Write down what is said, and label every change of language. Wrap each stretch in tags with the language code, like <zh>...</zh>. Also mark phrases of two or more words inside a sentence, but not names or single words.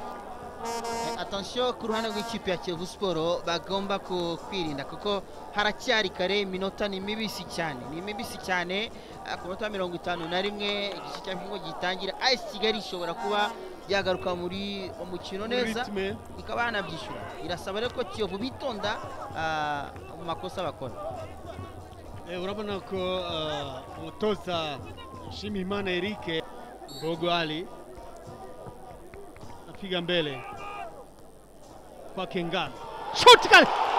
<rw>Attention ku ruhande rw'ikipe ya KIYOVU SPORTS, bagomba kwirinda kuko haracyari kare, iminota ni mibisi cyane, ku minota 51 igice cya mbere gitangira, AS Kigali ishobora kuba yagaruka muri umukino neza, ikaba yanabyishyura. Irasaba rero ko KIYOVU bitonda mu makosa bakora. Urabona ko umutoza</rw> <sw>Nshimiyimana Eric Gogo Ali apiga mbele kwa Kengana, shoti kali,</sw>